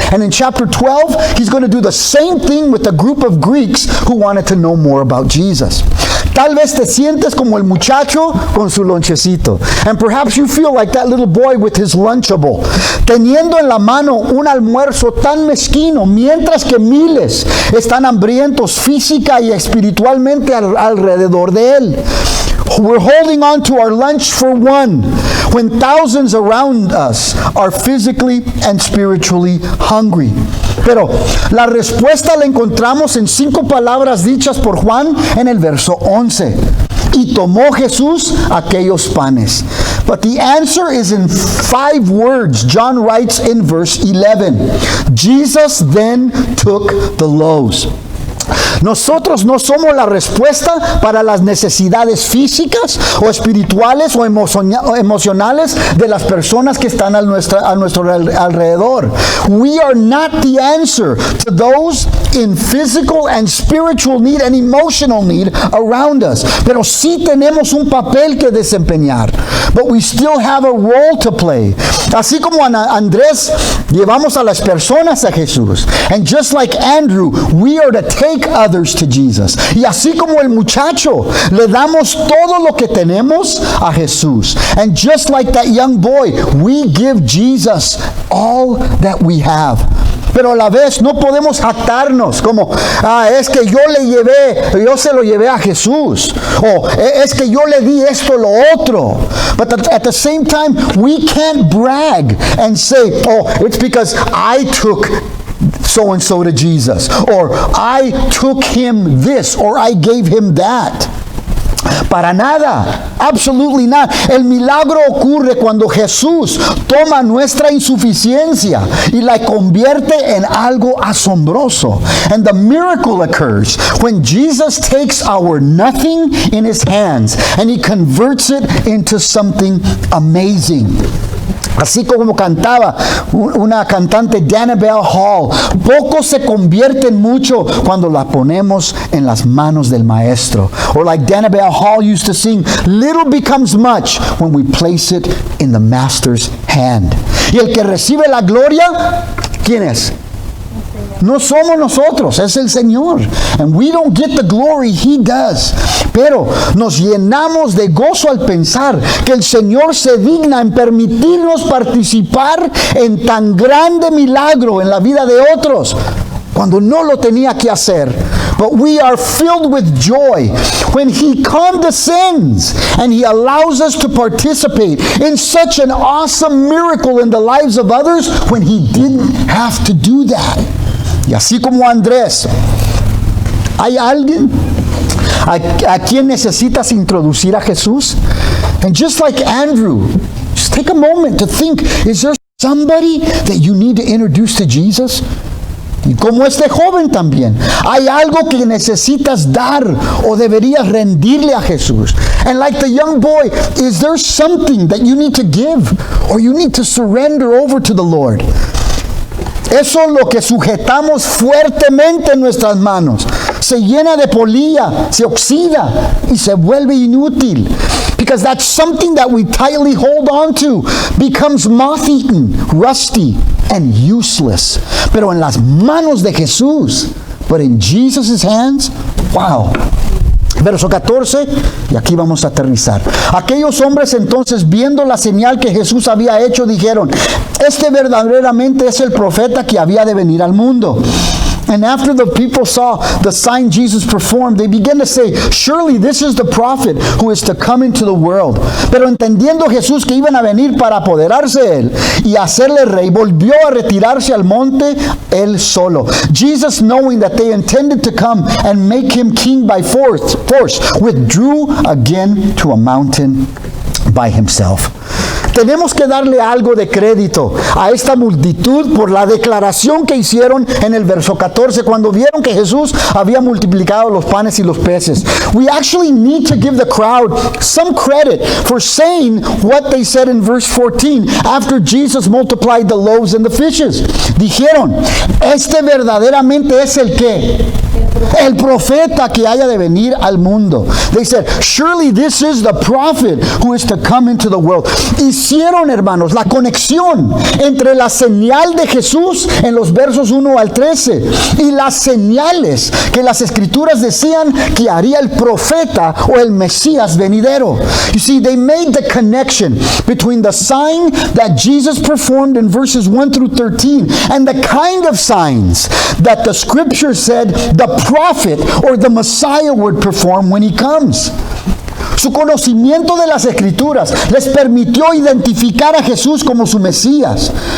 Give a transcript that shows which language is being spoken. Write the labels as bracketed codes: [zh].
[en] And in chapter 12, he's going to do the same thing with a group of Greeks who wanted to know more about Jesus. [es] Tal vez te sientes como el muchacho con su lonchecito. [en] And perhaps you feel like that little boy with his Lunchable, [es] teniendo en la mano un almuerzo tan mezquino, mientras que miles están hambrientos física y espiritualmente alrededor de él. [en] We're holding on to our lunch for one, when thousands around us are physically and spiritually hungry. [es] Pero la respuesta la encontramos en 5 palabras dichas por Juan en el verso 11. Y tomó Jesús aquellos panes. [en] But the answer is in 5 words. John writes in verse 11. Jesus then took the loaves. [es] Nosotros no somos la respuesta para las necesidades físicas o espirituales o emocionales de las personas que están a nuestro alrededor. [en] We are not the answer to those in physical and spiritual need and emotional need around us. [es] Pero sí tenemos un papel que desempeñar. [en] But we still have a role to play. [es] Así como Andrés llevamos a las personas a Jesús. [en] And just like Andrew, we are to take others to Jesus. [es] Y así como el muchacho, le damos todo lo que tenemos a Jesús. [en] And just like that young boy, we give Jesus all that we have. [es] Pero a la vez no podemos jactarnos como, es que yo se lo llevé a Jesús. O es que yo le di esto, lo otro. [en] But at the same time, we can't brag and say, it's because I took so-and-so to Jesus, or I took him this, or I gave him that. [es] Para nada, [en] absolutely not. [es] El milagro ocurre cuando Jesús toma nuestra insuficiencia y la convierte en algo asombroso. [en] And the miracle occurs when Jesus takes our nothing in his hands and he converts it into something amazing. [es] Así como cantaba una cantante, Danabelle Hall, poco se convierte en mucho cuando la ponemos en las manos del maestro. [en] Or like Danabelle Hall used to sing, little becomes much when we place it in the master's hand. [es] Y el que recibe la gloria, ¿quién es? No somos nosotros, es el Señor. [en] And we don't get the glory, He does. [es] Pero nos llenamos de gozo al pensar que el Señor se digna en permitirnos participar en tan grande milagro en la vida de otros, cuando no lo tenía que hacer. [en] But we are filled with joy when He condescends and He allows us to participate in such an awesome miracle in the lives of others when He didn't have to do that. [es] Y así como Andrés, ¿hay alguien a quien necesitas introducir a Jesús? [en] And just like Andrew, just take a moment to think, is there somebody that you need to introduce to Jesus? [es] Y como este joven también, ¿hay algo que necesitas dar o deberías rendirle a Jesús? [en] And like the young boy, is there something that you need to give or you need to surrender over to the Lord? [es] Eso es lo que sujetamos fuertemente en nuestras manos. Se llena de polilla, se oxida y se vuelve inútil. [en] Because that's something that we tightly hold on to becomes moth-eaten, rusty, and useless. [es] Pero en las manos de Jesús, [en] but in Jesus' hands, wow. [es] Verso 14, y aquí vamos a aterrizar. Aquellos hombres entonces, viendo la señal que Jesús había hecho, dijeron, este verdaderamente es el profeta que había de venir al mundo. [en] And after the people saw the sign Jesus performed, they began to say, surely this is the prophet who is to come into the world. [es] Pero entendiendo Jesús que iban a venir para apoderarse de él y hacerle rey, volvió a retirarse al monte él solo. [en] Jesus, knowing that they intended to come and make him king by force, withdrew again to a mountain by himself. [es] Tenemos que darle algo de crédito a esta multitud por la declaración que hicieron en el verso 14 cuando vieron que Jesús había multiplicado los panes y los peces. [en] We actually need to give the crowd some credit for saying what they said in verse 14 after Jesus multiplied the loaves and the fishes. [es] Dijeron, este verdaderamente es el ¿qué? El profeta que haya de venir al mundo. [en] They said, surely this is the prophet who is to come into the world. [es] Hicieron, hermanos, la conexión entre la señal de Jesús en los versos 1 al 13 y las señales que las escrituras decían que haría el profeta o el Mesías venidero. [en] You see, they made the connection between the sign that Jesus performed in verses 1 through 13 and the kind of signs that the scripture said the prophet or the Messiah would perform when he comes. [es] Su conocimiento de las Escrituras les permitió identificar a Jesús como su Mesías.